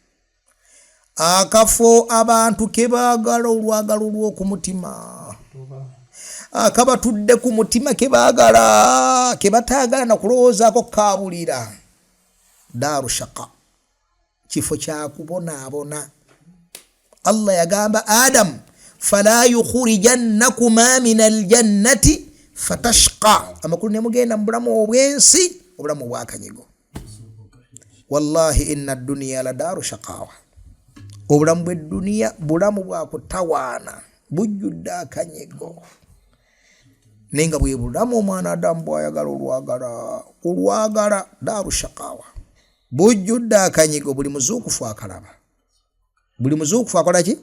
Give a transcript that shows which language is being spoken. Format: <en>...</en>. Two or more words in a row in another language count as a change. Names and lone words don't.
<lg>Akafo abantu ke baagala olwagalo lw'okumutima, akabatudde ku mutima ke baagala, ke bataagala na kulowoozaako kaabulira.</lg> <ar>دار شقاء,</ar> <lg>kifo kya kubonaabona.</lg> <ar>Allah yagamba Adam فلا يخرجنكما من الجنة فتشقى.</ar> <lg>Amakulu ne mugenda mu bulamu obwensi, obulamu bwakanyigo.</lg> <ar>والله إن الدنيا لدار شقاوة.</ar> <lg>Obulamu bw'edduniya bulamu bwa kutawaana, bujjudde akanyigo. Nenga bwe bulamu omwana Adamu bw'ayagala olwagala</lg> <ar>دار شقاوة,</ar> <lg>bujjudde akanyigo. Buli muzuukufu akalaba, buli muzuukufu akola ki?</lg>